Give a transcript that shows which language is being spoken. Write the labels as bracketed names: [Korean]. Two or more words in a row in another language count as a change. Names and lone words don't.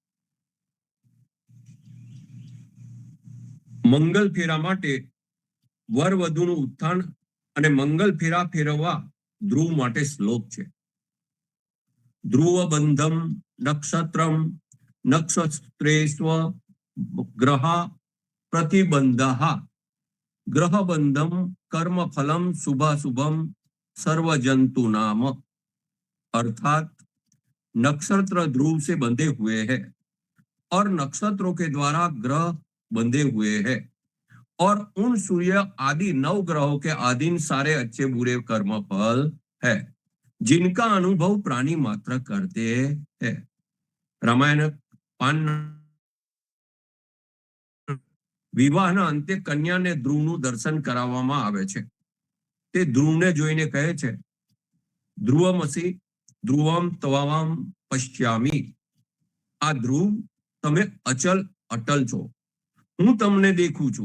[Gujarati] મંગલ ફેરા માટે વર વધુનું ઉત્થાન અને મંગલ ફેરા ફેરવવા ધ્રુવ માટે શ્લોક છે। [Sanskrit] ध्रुव बंधम नक्षत्रम नक्षत्रेस्व ग्रहा प्रतिबंधः, ग्रह बंधम कर्म फलम शुभाशुभम सर्वजंतु [Hindi] नाम, अर्थात नक्षत्र ध्रुव से बंधे हुए हैं और नक्षत्रों के द्वारा ग्रह बंधे हुए हैं, और उन सूर्य आदि 9 ग्रहों के अधीन सारे अच्छे बुरे कर्म फल है, जिनका अनुभव प्राणी मात्र करते हैं। [Gujarati] रामायण पान વિવાહના અંતે કન્યાને ધ્રુવનું દર્શન કરાવવામાં આવે છે। તે ધ્રુવને જોઈને કહે છે, [Sanskrit] ध्रुवमसि ध्रुवम त्वाम पश्यामि, [Gujarati] આ ધ્રુવ તમે અચલ અટલ છો, હું તમને દેખું છું।